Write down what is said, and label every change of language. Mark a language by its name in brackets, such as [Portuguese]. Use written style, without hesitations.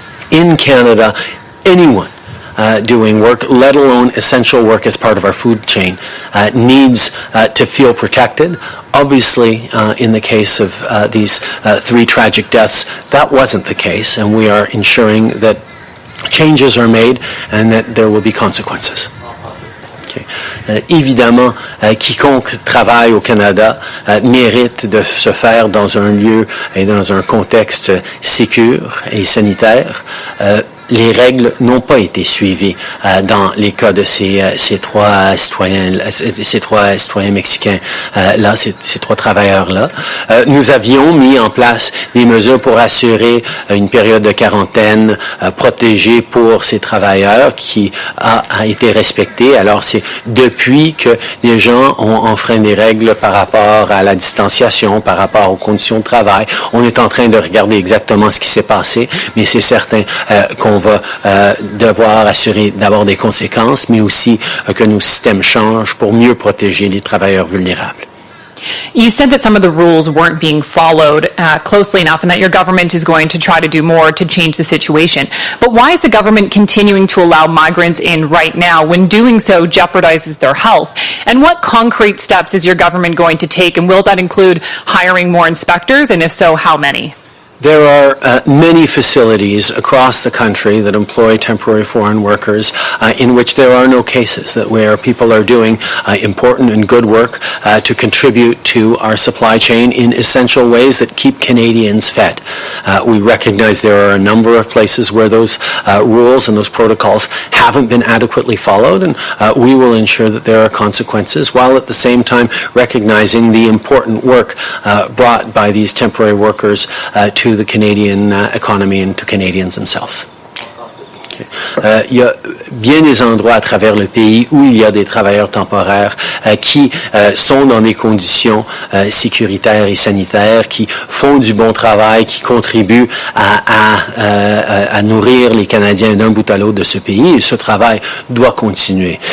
[English] In Canada, anyone doing work, let alone essential work as part of our food chain, needs to feel protected. Obviously, in the case of these 3 tragic deaths, that wasn't the case, and we are ensuring that changes are made and that there will be consequences. Okay. [French] Évidemment, quiconque travaille au Canada mérite de se faire dans un lieu et dans un contexte sécur et sanitaire. Les règles n'ont pas été suivies dans les cas de ces 3 citoyens mexicains là, ces 3 travailleurs là. Nous avions mis en place des mesures pour assurer une période de quarantaine protégée pour ces travailleurs qui a été respectée. Alors c'est depuis que des gens ont enfreint des règles par rapport à la distanciation, par rapport aux conditions de travail. On est en train de regarder exactement ce qui s'est passé, mais c'est certain qu'on va devoir assurer d'abord des conséquences, mais aussi que nos systèmes changent pour mieux protéger les travailleurs vulnérables. [English] You said that some of the rules weren't being followed closely enough and that your government is going to try to do more to change the situation. But why is the government continuing to allow migrants in right now when doing so jeopardizes their health? And what concrete steps is your government going to take, and will that include hiring more inspectors, and if so, how many? There are many facilities across the country that employ temporary foreign workers in which there are no cases, where people are doing important and good work to contribute to our supply chain in essential ways that keep Canadians fed. We recognize there are a number of places where those rules and those protocols haven't been adequately followed, and we will ensure that there are consequences, while at the same time recognizing the important work brought by these temporary workers to the Canadian economy and to Canadians themselves. [French] Il y a bien des endroits à travers le pays où il y a des travailleurs temporaires qui sont dans des conditions sécuritaires et sanitaires, qui font du bon travail, qui contribuent à nourrir les Canadiens d'un bout à l'autre de ce pays, et ce travail doit continuer.